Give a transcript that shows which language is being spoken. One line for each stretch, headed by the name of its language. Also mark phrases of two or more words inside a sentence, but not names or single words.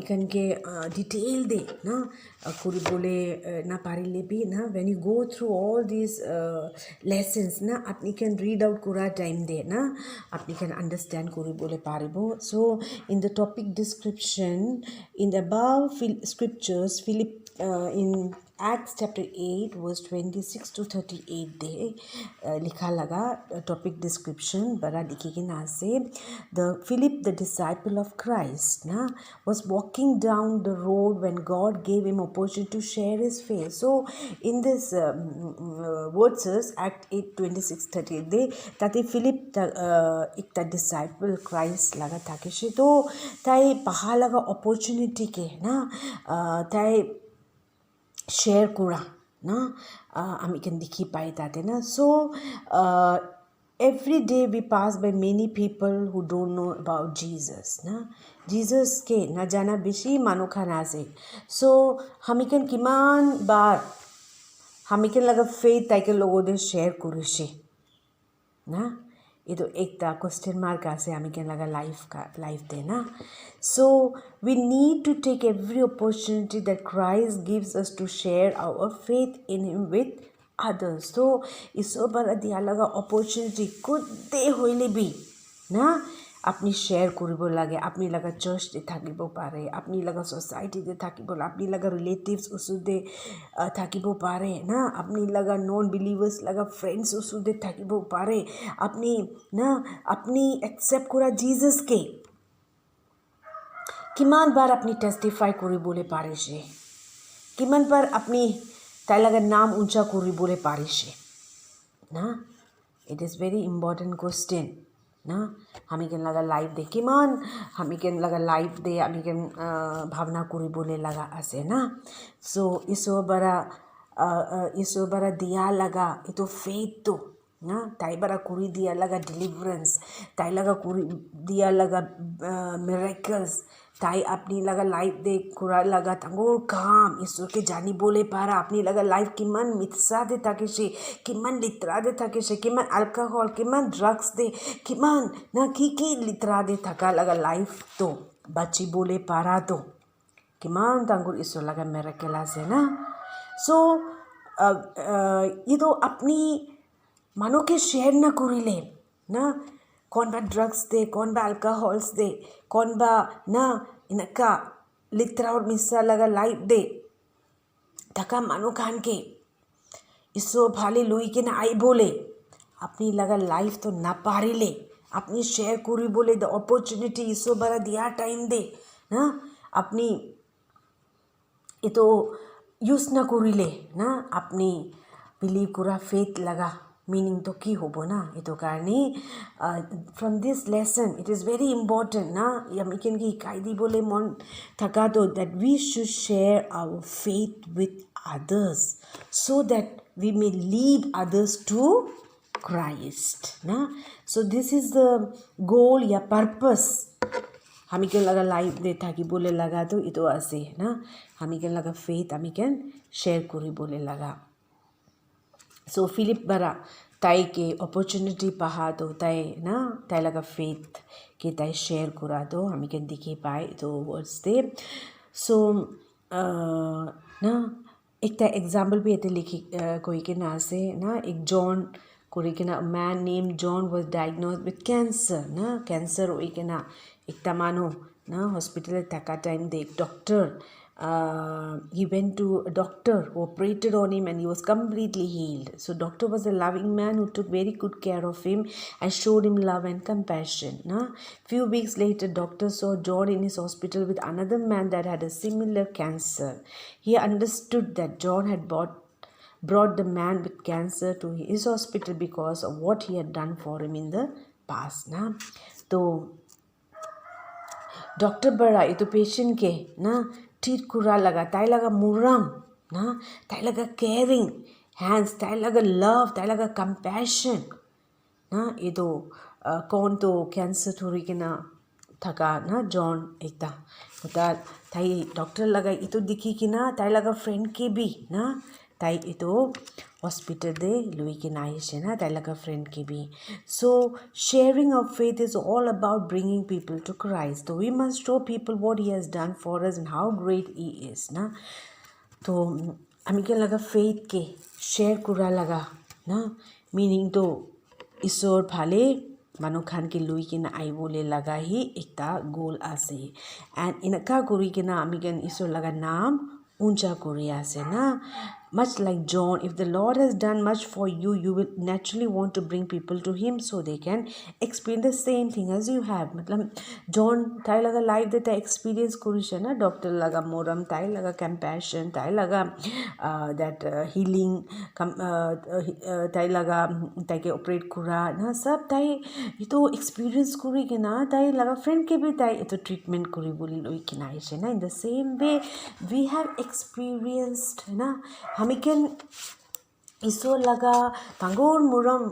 Naga Pidgin: कन के डिटेल दे ना कुरी बोले ना पारी ले भी ना
English: when you go through all this lessons
Naga Pidgin: ना अपनी कन
English: read out
Naga Pidgin: करा टाइम दे ना अपनी कन अंडरस्टैंड कुरी बोले पारी बो
English: so in the topic description in the above scriptures Philip in Acts chapter 8 verse 26 to 38
Naga Pidgin: दे लिखा लगा
English: topic description
Naga Pidgin: बड़ा लिखी के ना से
English: the Philip the disciple of Christ ना was walking down the road when God gave him opportunity to share his faith so in this verses Act
Naga Pidgin: 8:26-38 दे ताते Philip एक ता
English: disciple Christ
Naga Pidgin: लगा ताकि शे तो ताई पहा लगा opportunity के ना ताई share kura na ami can dikhi pai tate na so
English: every day we pass by many people who don't know about Jesus
Naga Pidgin: na Jesus ke na jana bishi manu khana se so hamiken kiman bar hamiken laga faith taike logo de share kurishi na itu ekta question mark ase hamiken laga
English: life
Naga Pidgin: de na
English: so we need to take every opportunity that Christ gives us to share our faith in him with others
Naga Pidgin: so iso bara dia laga opportunity kudde hoile bi na আপনি শেয়ার কৰিব লাগে আপনি লগা চাৰ্চতে থাকিব পাৰে আপনি লগা সোসাইটিতে থাকিব আপনি লগা ৰিলেটিভস ওচৰতে থাকিব পাৰে না আপনি লগা
English: non believers
Naga Pidgin: লগা ফ্ৰেণ্ডছ ওচৰতে থাকিব পাৰে আপনি না আপনি একসেপ্ট কৰা জিজাসকে কিমান বাৰ আপনি টেষ্টিফাই কৰিবলৈ পাৰিছে কিমান বাৰ আপনি তাই লগা নাম উঞ্চা কৰিবলৈ পাৰিছে না
English: it is very important question
Naga Pidgin: na hamiken laga life de kiman hamiken laga life de hamiken bhavna kuribole laga ase na so iso bara dia laga ito faith to na tai bara kuri dia laga deliverance tai laga kuri dia laga miracles tai apni laga life de kura laga tangor kam iso ke jani bole para apni laga life kiman mitsa de takeshe kiman litra de takeshe kiman alcohol kiman drugs de kiman na ki litra de thaka laga life to bachi bole para to kiman tangor iso laga miracle ase na so ido apni mano ke share na kurile na कौन बा ड्रग्स दे कौन बा अल्कोहल्स दे कौन बा ना इनका लित्रा और मिस्सा लगा लाइफ दे थका मानो खान के इसो भाले लुई के ना आई बोले अपनी लगा लाइफ तो ना पारी ले अपनी शेयर करी बोले
English: the opportunity
Naga Pidgin: इसो बरा दिया टाइम दे ना अपनी ये तो यूज ना करी ले ना अपनी बिलीव करा फेथ लगा meaning to ki hobo na ito karni
English: from this lesson it is very important
Naga Pidgin: na yamiken ki kaidi bole mon thaka to
English: that we should share our faith with others so that we may lead others to Christ
Naga Pidgin: na
English: so this is the goal
Naga Pidgin: ya purpose hamiken laga life de thaki bole laga to ito ase na hamiken laga faith hamiken share kori bole laga so Philip bara tai ke opportunity paha to tai na tai laga faith ke tai share kura to hami can dikhi pai to words de so na ekta example bhi ete likhi koi ke na ase na ek John kori ke na
English: a man named John was diagnosed with cancer
Naga Pidgin: na cancer oi ke na ekta mano na hospital taka time de ek doctor
English: he went to a doctor who operated on him and he was completely healed. So doctor was a loving man who took very good care of him and showed him love and compassion. Few weeks later, doctor saw John in his hospital with another man that had a similar cancer. He understood that John had brought the man with cancer to his hospital because of what he had done for him in the past.
Naga Pidgin: So doctor bara itu patient ke na treat kura laga tai laga muram na tai laga
English: caring hands
Naga Pidgin: tai laga love tai laga compassion na ido kon to cancer thori ke na thaka na John ekta uta tai doctor laga ito dikhi ki na tai laga friend ke bi na tai ito hospital de lui ke na aise na tai laga friend ke bi
English: so sharing of faith is all about bringing people to Christ so we must show people what he has done for us and how great he is
Naga Pidgin: na to hami ke laga faith ke share kura laga na meaning to isor phale manu khan ke lui ke na ai bole laga hi ekta goal ase and inaka kuri ke na hami can isor laga naam uncha kuri ase na
English: much like John if the Lord has done much for you you will naturally want to bring people to him so they can experience the same thing as you have
Naga Pidgin: matlab John tai laga life de ta experience kurishe na doctor laga moram tai laga compassion tai laga
English: that healing
Naga Pidgin: tai laga tai ke operate kura na sab tai ito experience kuri ke na tai laga friend ke bhi tai ito treatment kuri boli loi kina aise na
English: in the same way we have experienced
Naga Pidgin: na hami can iso laga tangor muram